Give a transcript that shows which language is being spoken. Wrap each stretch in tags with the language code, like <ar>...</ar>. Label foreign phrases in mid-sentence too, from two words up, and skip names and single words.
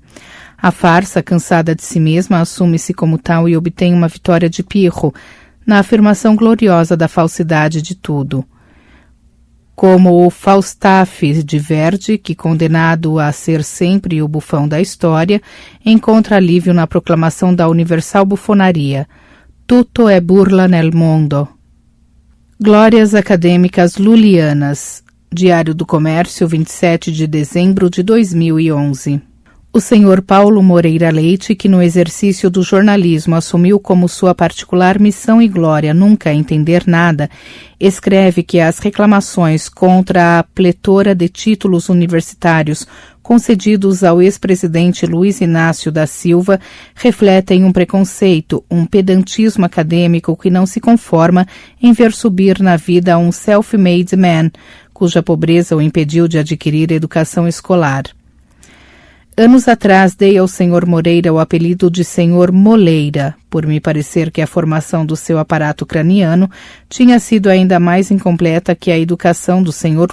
<pt>A farsa, cansada de si mesma, assume-se como tal e obtém uma vitória de pirro, na afirmação gloriosa da falsidade de tudo. Como o Falstaff de Verdi, que, condenado a ser sempre o bufão da história, encontra alívio na proclamação da universal bufonaria:</pt> <it>Tutto è burla nel mondo.</it> <pt>Glórias acadêmicas lulianas. Diário do Comércio, 27 de dezembro de 2011. O Sr. Paulo Moreira Leite, que no exercício do jornalismo assumiu como sua particular missão e glória nunca entender nada, escreve que as reclamações contra a pletora de títulos universitários concedidos ao ex-presidente Luiz Inácio da Silva refletem um preconceito, um pedantismo acadêmico que não se conforma em ver subir na vida um</pt> <en>self-made man,</en> <pt>cuja pobreza o impediu de adquirir educação escolar. Anos atrás dei ao Sr. Moreira o apelido de Sr. Moleira, por me parecer que a formação do seu aparato craniano tinha sido ainda mais incompleta que a educação do Sr.</pt>